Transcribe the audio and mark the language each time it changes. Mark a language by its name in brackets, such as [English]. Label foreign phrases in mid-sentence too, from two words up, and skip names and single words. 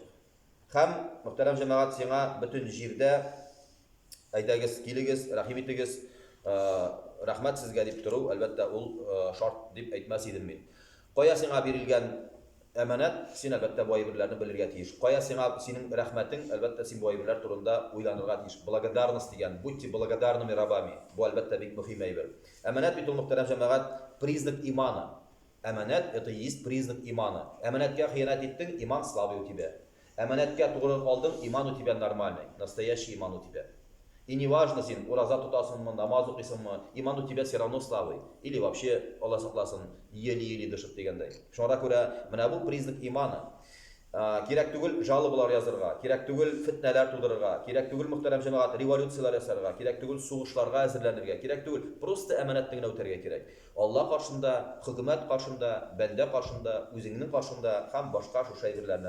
[Tatar] Һәм мөхтәрәм җәмәгать, сиңа бөтен җирдә әйдәгез, килегез, рәхим итегез, рәхмәт сезгә дип тору, әлбәттә ул шарт дип әйтмәс идем мин. Кая сиңа бирелгән әманәт, син әлбәттә бу әйберләрне белергә тиеш. Кая сиңа синең рәхмәтең, әлбәттә син бу әйберләр турында уйланырга тиеш. Благодарность дигән, [Russian] будьте благодарными рабами. [Tatar] Бу әлбәттә бик мөһим әйбер. Әманәт бит ул мөхтәрәм җәмәгать [Russian] признак имана. Әманәт это есть признак имана. [Tatar] Әманәткә хыянат иттең, [Russian] иман слабый у тебя. [Tatar] Әманәткә тугры калдың, [Russian] иман у тебя нормальный, настоящий иман у тебя. И не важно [Tatar] син ураза тутасыңмы, намаз укыйсыңмы, [Russian] иман у тебя все равно слабый. Или вообще [Tatar] Аллаһ сакласын, еле-еле дышып дигәндәй. Шуңа күрә менә бу [Russian] признак имана. [Tatar] Кирәк түгел жалобалар язырга, кирәк түгел фитнәләр тудырырга, кирәк түгел мөхтәрәм җәмәгать революцияләр ясарга, кирәк түгел сугышларга әзерләнергә, кирәк түгел просто әманәтне генә үтәргә кирәк. Алла каршында, хөкүмәт каршында, бәндә каршында, үзеңнең каршында һәм башка шушы әйберләрне.